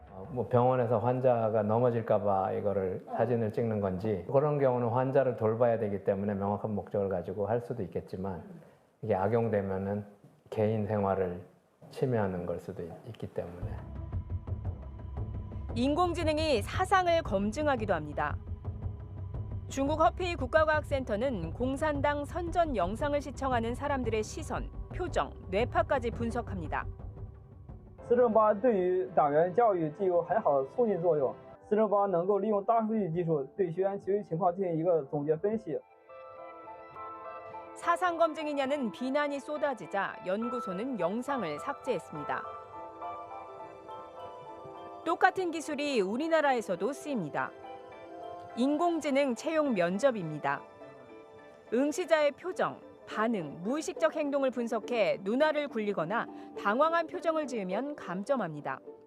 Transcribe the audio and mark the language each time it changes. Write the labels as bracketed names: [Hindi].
[Korean] 뭐 병원에서 환자가 넘어질까 봐 이거를 사진을 찍는 건지, 그런 경우는 환자를 돌봐야 되기 때문에 명확한 목적을 가지고 할 수도 있겠지만 이게 악용되면은 개인 생활을 침해하는 걸 수도 있기 때문에. 인공지능이 사상을 검증하기도 합니다. 중국 허페이 국가과학센터는 공산당 선전 영상을 시청하는 사람들의 시선, 표정, 뇌파까지 분석합니다. [Chinese] 4.8对于党员教育具有很好的促进作用。 4.8能够利用大数据技术对学员学习情况进行一个总结分析。 [Korean] 사상 검증이냐는 비난이 쏟아지자 연구소는 영상을 삭제했습니다. 똑같은 기술이 우리나라에서도 쓰입니다. 인공지능 채용 면접입니다. 응시자의 표정, 반응, 무의식적 행동을 분석해 눈알을 굴리거나 당황한 표정을 지으면 감점합니다.